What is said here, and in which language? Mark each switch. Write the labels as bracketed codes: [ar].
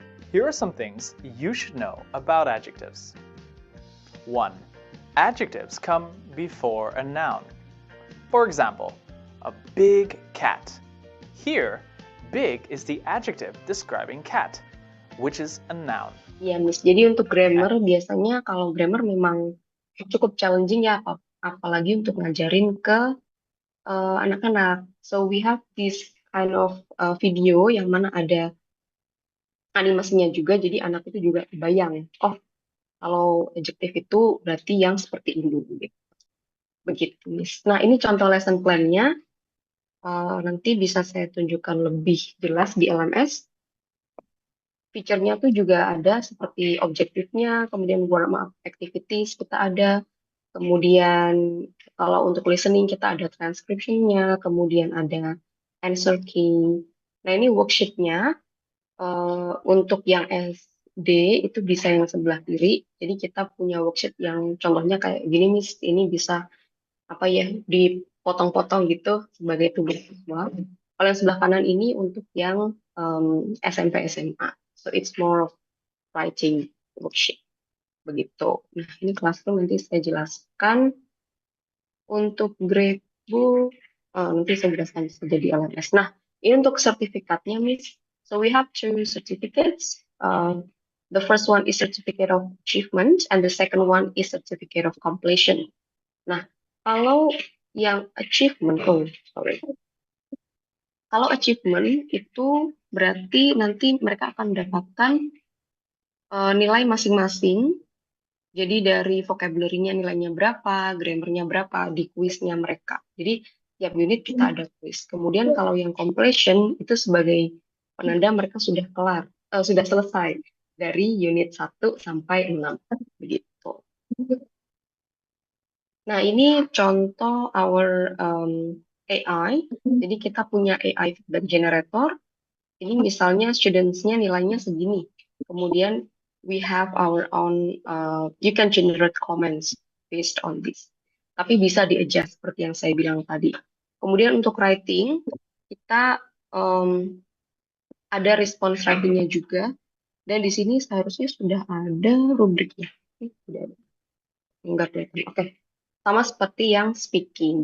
[en] Here are some things you should know about adjectives. 1. Adjectives come before a noun. For example, a big cat. Here, big is the adjective describing cat, which is a noun. [id] Ya, Miss. Jadi untuk grammar biasanya kalau grammar memang cukup challenging ya, apalagi untuk ngajarin ke anak-anak. [en] So we have this kind of video [id] yang mana ada animasinya juga, jadi anak itu juga bayang, oh kalau adjective itu berarti yang seperti ini gitu. Begitu, Miss. Nah, ini contoh lesson plan-nya. Nanti bisa saya tunjukkan lebih jelas di LMS. Feature-nya tuh juga ada seperti objektifnya, kemudian warm-up activities kita ada, kemudian kalau untuk listening kita ada transcription-nya, kemudian ada answer key. Nah, ini worksheet-nya. Untuk yang SD itu bisa yang sebelah kiri. Jadi kita punya worksheet yang contohnya kayak gini, Miss. Ini bisa apa ya, dipotong-potong gitu sebagai tugas siswa. Kalau yang sebelah kanan ini untuk yang SMP SMA. [en] So it's more of writing worksheet. [id] Begitu. Nah, ini Classroom nanti saya jelaskan. Untuk gradebook nanti saya jelaskan saja di LMS. Nah, ini untuk sertifikatnya, Miss. [en] So we have two certificates. The first one is certificate of achievement and the second one is certificate of completion. [id] Nah, kalau yang achievement, kalau achievement itu berarti nanti mereka akan mendapatkan nilai masing-masing. Jadi dari vocabulary-nya nilainya berapa, grammar-nya berapa, di kuisnya mereka. Jadi tiap unit kita ada kuis. Kemudian kalau yang completion itu sebagai penanda mereka sudah kelar, sudah selesai dari unit 1 sampai 6 begitu. Nah, ini contoh [en] our AI. [id] Jadi kita punya AI feedback generator. Ini misalnya students-nya nilainya segini. Kemudian [en] we have our own, you can generate comments based on this. [id] Tapi bisa di-adjust seperti yang saya bilang tadi. Kemudian untuk writing, kita ada response writing-nya juga. Dan di sini seharusnya sudah ada rubriknya. Sudah ada. Enggak kelihatan. Oke. Sama seperti yang speaking.